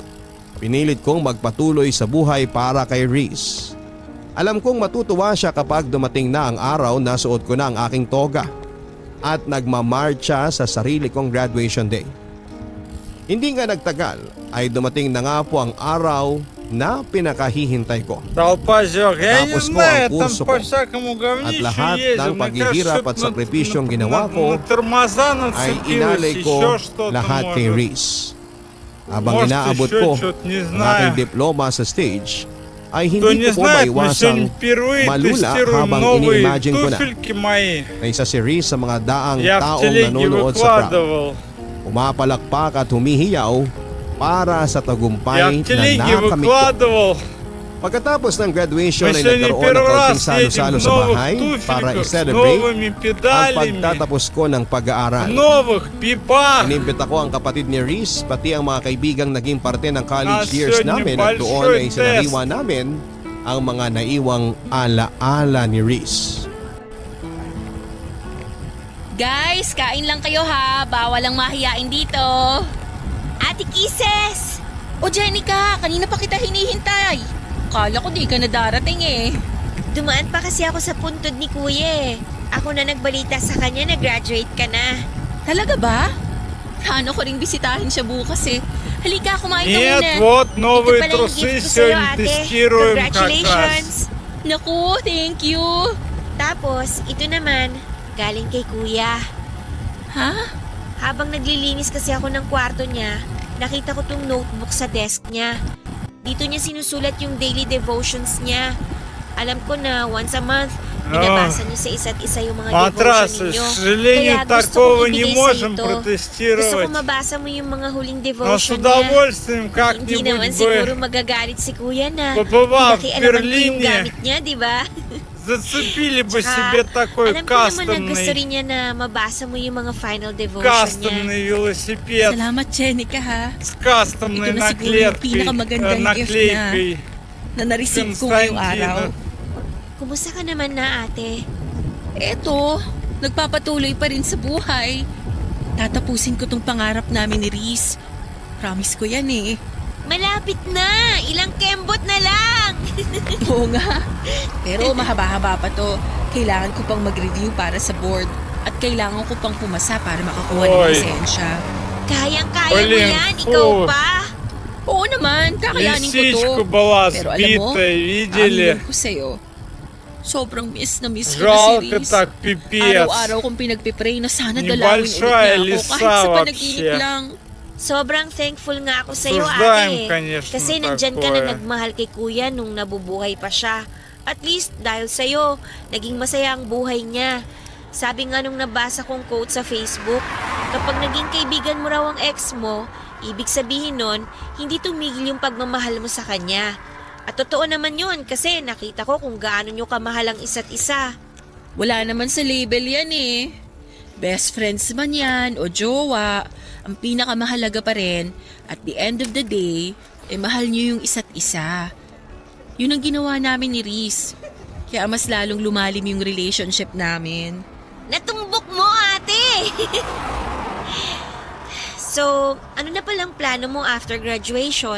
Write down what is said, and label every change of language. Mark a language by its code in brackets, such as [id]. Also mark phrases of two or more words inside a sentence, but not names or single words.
[tl] Pinilit kong magpatuloy sa buhay para kay Reese. Alam kong matutuwa siya kapag dumating na ang araw na suot ko na ang aking toga at nagmamarcha sa sarili kong [en] graduation day. [tl] Hindi nga nagtagal ay dumating na nga po ang araw na pinakahihintay ko. [ru] Толпа зёг. Я не [tl] Tapos ko ang [ru] знаю, там [tl] kurso ko. [ru] по всякому [tl] At [ru] говнищу [tl] lahat [ru] ездил. [tl] ng [ru] Мне [tl] paghihirap [ru] кажется, [tl] at sakripisyong ginawa ko [ru] на тормоза [tl] ay [ru] нацепилось, [tl] inalay [ru] еще [tl] ko [ru] что-то [tl] lahat kay [ru] может. [tl] Reese. Habang [ru] Может, [tl] inaabot [ru] еще [tl] ko [ru] что-то, не [tl] ang [ru] знаю. [tl] aking diploma sa stage, ay [ru] Кто [tl] hindi [ru] не [tl] ko po [ru] знает, мы [tl] maiwasang [ru] сегодня впервые [tl] malula [ru] тестируем [tl] habang [ru] новые [tl] ini-imagine ko na [ru] туфельки мои. [tl] na isa si Reese sa mga daang [ru] Я в [tl] taong [ru] телеге [tl] nanonood sa prom. [ru] выкладывал. [tl] Pumapalakpak at humihiyaw para sa [ru] Я [tl] tagumpay [ru] в [tl] na [ru] телеге [tl] nakamit ko. [ru] выкладывал. [tl] Pagkatapos ng graduation [ru] Мы [tl] ay [ru] сегодня [tl] nagkaroon ng [ru] первый [tl] kaunting [ru] раз едем [tl] salo-salo [ru] в [tl] sa [ru] новых [tl] bahay para [ru] туфельках с [tl] i-celebrate [ru] новыми [tl] ang [ru] педалями, [tl] pagtatapos ko ng [ru] в [tl] pag-aaral. [ru] новых пипах. [tl] Inimbita ko ang kapatid ni Reese pati ang mga kaibigang naging parte ng college Ah, years [ru] сегодня [tl] namin at doon [ru] большой [tl] ay sinaliwa namin ang mga naiwang ala-ala ni Reese. Guys, kain lang kayo ha. Bawal ang mahiyain dito. Ate Kisses! O Jenica, kanina pa kita hinihintay. Kala ko di ka na darating eh. Dumaan pa kasi ako sa puntod ni Kuya eh. Ako na nagbalita sa kanya na graduate ka na. Talaga ba? Plano ko ring bisitahin siya bukas eh. Halika, kumain ka muna. [ru] Нет, вот новые [tl] Ito pala yung [ru] трусы [tl] gift ko sa'yo, [ru] сегодня [tl] ate. [ru] тестируем как [tl] Congratulations! [ru] раз. [tl] Naku, [en] thank you. [tl] Tapos, ito naman, galing kay Kuya. Ha? Habang naglilinis kasi ako ng kwarto niya, nakita ko tong notebook sa desk niya. Dito niya sinusulat yung daily devotions niya. Alam ko na [en] once a month, [tl] binabasa niyo sa isa't isa yung mga [ru] Матрас, [tl] devotion [ru] к [tl] ninyo. [ru] сожалению, [tl] Kaya gusto [ru] такого [tl] kong [ru] не [tl] ibigay [ru] можем [tl] sa'yo to. Gusto ko [ru] протестировать. [tl] mabasa mo yung mga huling [ru] Но с [tl] devotion niya. [ru] удовольствием [tl] Hindi naman [ru] как-нибудь [tl] siguro [ru] бы [tl] magagalit si Kuya na [ru] побывав в [tl] pinakialaman ko yung [ru] Берлине, [tl] gamit niya, di ba? [ru] Зацепили бы [tl] Tsaka, [ru] себе такой [tl] alam ko naman na gusto [ru] кастомный, [tl] rin niya na mabasa mo yung mga final devotion niya. [ru] кастомный велосипед [tl] Salamat, Jenica, ha? [ru] с кастомной [tl] Ito na siguro yung [ru] наклеткой, [tl] pinakamagandang gift [ru] наклейкой. [tl] Na na-receive ko ngayong araw. Kumusta ka naman na, ate? Eto, nagpapatuloy pa rin sa buhay. Tatapusin ko tong pangarap namin ni Reese. Promise ko yan eh. Malapit na! Ilang kembot na lang! Oo nga. Pero mahaba-haba pa to. Kailangan ko pang mag-review para sa board. At kailangan ko pang pumasa para makakuha ng Oy. lisensya. Kayang-kaya mo Oleng, yan, ikaw oh. pa! Oo naman, kakayanin ko to. [ru] Лисичка была [tl] Pero alam mo, [ru] сбитая, видели? [tl] aamin ko sa'yo. Sobrang miss na miss ko na si [ru] Жалко [tl] Reese. [ru] так, пипец. [tl] Araw-araw kong pinagpipray na sana dalawin ulit [ru] Небольшая [tl] niya ako [ru] лиса [tl] kahit sa panaginip [ru] вообще. [tl] lang. Sobrang thankful nga ako sa'yo, [ru] Обсуждаем, [tl] ate. [ru] конечно, [tl] Kasi nandyan ka na [ru] такое. [tl] nagmahal kay kuya nung nabubuhay pa siya. [en] At least, [tl] dahil sa'yo, naging masaya ang buhay niya. Sabi nga nung nabasa kong quote sa Facebook, kapag naging kaibigan mo raw ang ex mo, ibig sabihin nun, hindi tumigil yung pagmamahal mo sa kanya. At totoo naman yun kasi nakita ko kung gaano nyo kamahal ang isa't isa. Wala naman sa label yan eh. [en] Best friends [tl] man yan o jowa, ang pinakamahalaga pa rin, [en] at the end of the day, [tl] mahal niyo yung isa't isa. Yun ang ginawa namin ni Reese. Kaya mas lalong lumalim yung relationship namin. Natumbok mo, ate! So, ano na palang plano mo [en] after graduation?